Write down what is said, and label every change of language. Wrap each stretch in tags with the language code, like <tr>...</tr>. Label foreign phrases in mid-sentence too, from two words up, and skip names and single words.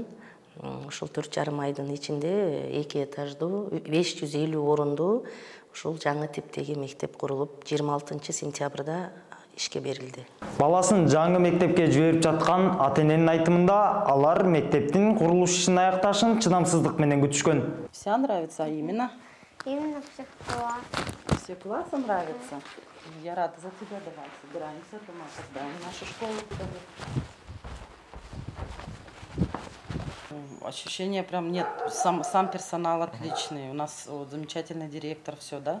<ky>Ошол 4,5 айдын ичинде 2 этаждуу 550 орунду ушул жаңы типтеги мектеп курулуп 26 сентябрда ишке берилди. Баласын жаңы мектепке жиберип жаткан ата-эненин айтымында алар мектептин курулуш ишин аякташын чыдамсыздык менен күтүшкөн.</ky> <ru>Все нравится, а именно? Именно все класс. Все классы нравятся? Я рада за тебя, давай собираемся, дома создаем нашу школу. Ощущения прям нет, сам персонал отличный, у нас вот, замечательный директор, все, да.</ru>